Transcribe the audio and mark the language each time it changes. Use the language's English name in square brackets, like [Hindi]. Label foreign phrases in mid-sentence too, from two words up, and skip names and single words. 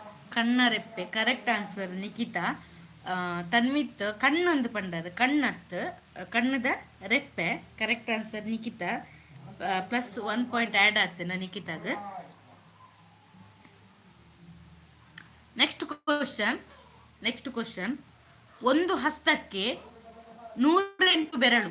[Tulu] ಕಣ್ಣರೆಪ್ಪೆ [English] correct answer [Tulu] ನಿಖಿತಾ. ತನ್ವಿತ್ ಕಣ್ಣೊಂದು ಪಂಡದು ಕಣ್ಣತ್ತು ಕಣ್ಣದ ರೆಪ್ಪೆ [English] correct answer [Tulu] ನಿಖಿತಾ. [English] plus 1 point add [Kannada] ಆಗ್ತೇನೆ ನಿಖಿತಾಗ. [English] next question [Kannada] ಒಂದು ಹಸ್ತಕ್ಕೆ 108 ಬೆರಳು.